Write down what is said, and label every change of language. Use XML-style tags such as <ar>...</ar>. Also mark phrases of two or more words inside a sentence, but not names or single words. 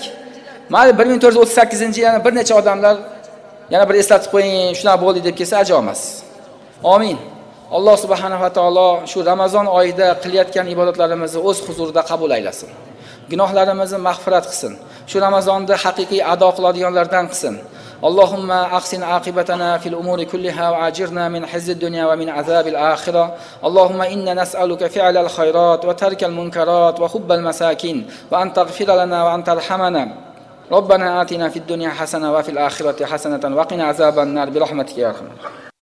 <uz>Mana 1438-yil yana bir necha odamlar yana bir eslatib qo'ying, shunaqa bo'ldi deb kelsa ajoyib emas. Amin. Alloh</uz> <ar>سبحانه وتعالى</ar> <uz>shu Ramazon oyida qilayotgan ibodatlarimizni o'z huzurida qabul aylasin. Gunohlarimizni mag'firat qilsin. Shu Ramazonda haqiqiy ado qiladiganlardan qilsin.</uz> <ar>اللهم أحسن عاقبتنا في الأمور كلها وأجرنا من خزي الدنيا ومن عذاب الآخرة. اللهم إنا نسألك فعل الخيرات وترك المنكرات وحب المساكين وأن تغفر لنا وأن ترحمنا. ربنا آتنا في الدنيا حسنة وفي الآخرة حسنة وقنا عذاب النار برحمتك يا أرحم الراحمين.</ar>